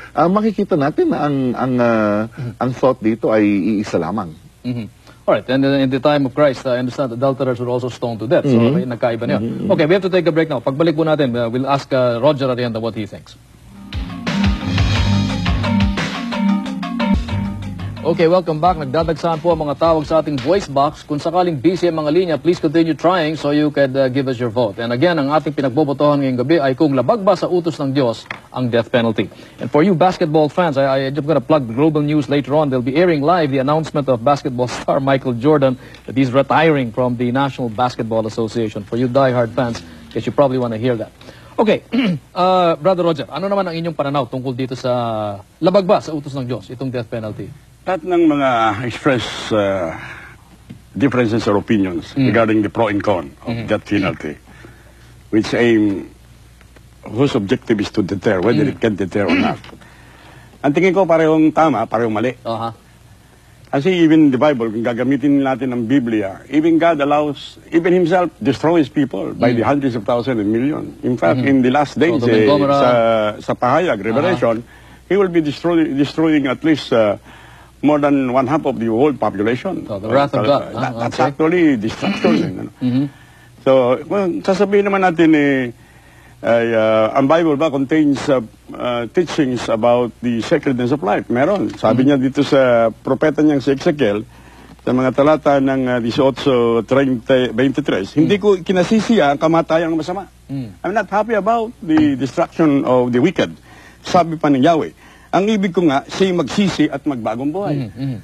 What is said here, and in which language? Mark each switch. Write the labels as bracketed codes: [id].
[tl] Makikita natin na ang thought dito ay iisa lamang. [en] All right, and in the time of Christ, I understand adulterers were also stoned to death. [tl] So, nagkaiba niya. [en] Okay, we have to take a break now. [tl] Pagbalik po natin, [en] we'll ask Roger at the end what he thinks. Okay, welcome back. [tl] Nagdadagsahan po ang mga tawag sa ating voice box. Kung sakaling busy ang mga linya, [en] please continue trying so you can give us your vote. [tl] And again, ang ating pinagbobotohan ngayong gabi ay kung labag ba sa utos ng Diyos ang death penalty. [en] And for you basketball fans, I'm just gonna plug global news later on. They'll be airing live the announcement of basketball star Michael Jordan that he's retiring from the National Basketball Association. For you diehard fans, guess you probably want to hear that. [tl] Okay, Brother Roger, ano naman ang inyong pananaw tungkol dito sa labag ba sa utos ng Diyos, itong death penalty? Lahat ng mga [en] express differences or opinions regarding the pro and con of death penalty, which whose objective is to deter, whether it can deter or not. [tl] Ang tingin ko parehong tama, parehong mali. [en] Kasi even the Bible, [tl] kung gagamitin natin ang Biblia, [en] even God allows, even Himself destroys people by the hundreds of thousands and millions. In fact, in the last days, [tl] sa Pahayag, [en] Revelation, He will be destroying at least more than one half of the world population. So, the wrath of God. That's actually destruction. So, [tl] kung sasabihin naman natin ang Bible ba [en] contains teachings about the sacredness of life? [tl] Meron. Sabi niya dito sa propeta niyang si Ezekiel, sa mga talata ng 18:23, hindi ko kinasisiya ang kamatayan ng masama. [en] I'm not happy about the destruction of the wicked. [tl] Sabi pa ng Yahweh. Ang ibig ko nga, siya magsisi at magbagong buhay.